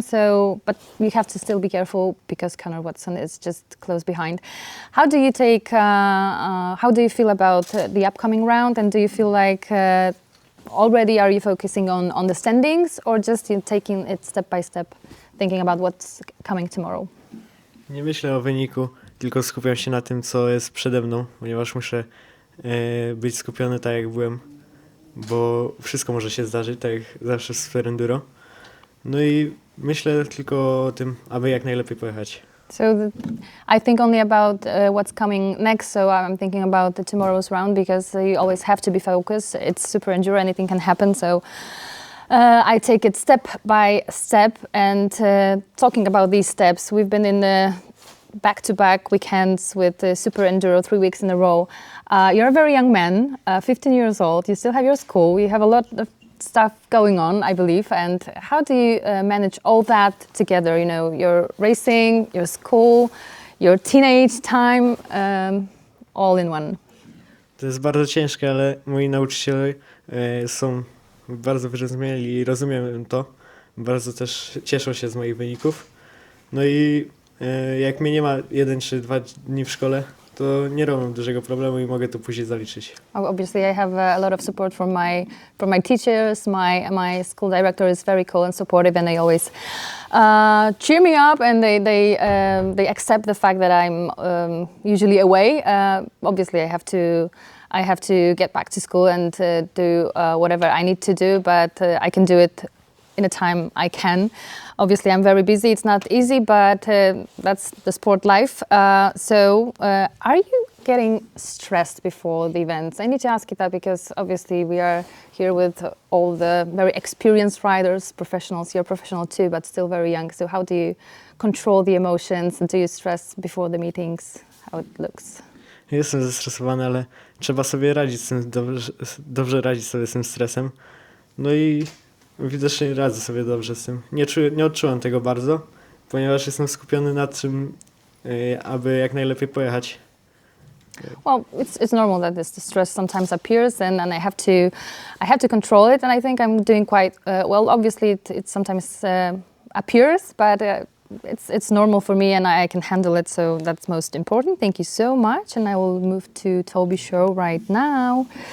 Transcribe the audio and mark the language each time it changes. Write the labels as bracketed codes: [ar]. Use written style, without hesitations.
[en] So, but you have to still be careful because Connor Watson is just close behind. How do you feel about the upcoming round, and do you feel like already are you focusing on the standings, or just taking it step by step, thinking about what's coming tomorrow? [pl] Nie myślę o wyniku, tylko skupiam się na tym, co jest przede mną, ponieważ muszę być skupiony tak, jak byłem, bo wszystko może się zdarzyć, tak jak zawsze w SuperEnduro. No i myślę tylko o tym, aby jak najlepiej pojechać. [en] So I think only about what's coming next. So I'm thinking about tomorrow's round, because you always have to be focused. It's SuperEnduro, anything can happen. So I take it step by step. And talking about these steps, we've been in back-to-back weekends with SuperEnduro 3 weeks in a row. You're a very young man, 15 years old. You still have your school. You have a lot of stuff going on, I believe. And how do you manage all that together? You know, your racing, your school, your teenage time, all in one. [pl] To jest bardzo ciężkie, ale moi nauczyciele są bardzo wyrozumiali i rozumiem to. Bardzo też cieszą się z moich wyników. No i jak mnie nie ma 1 czy 2 dni w szkole, to nie robię dużego problemu i mogę to później zaliczyć. [en] Obviously, I have a lot of support from my teachers. My school director is very cool and supportive, and they always cheer me up, and they accept the fact that I'm usually away. Obviously, I have to get back to school and do whatever I need to do, but I can do it in a time I can. Obviously, I'm very busy. It's not easy, but that's the sport life. So are you getting stressed before the events? I need to ask you that because obviously we are here with all the very experienced riders, professionals. You're professional too, but still very young. So how do you control the emotions, and do you stress before the meetings? How it looks? [pl] Jestem zestresowany, ale trzeba sobie radzić z tym, dobrze radzić sobie z tym stresem. No i widocznie radzę sobie dobrze z tym. Nie odczułem tego bardzo, ponieważ jestem skupiony na tym, aby jak najlepiej pojechać. [en] Well, it's normal that the stress sometimes appears, and I have to control it, and I think I'm doing quite well. Obviously, it sometimes appears, but it's normal for me, and I can handle it, so that's most important. Thank you so much, and I will move to Toby's show right now.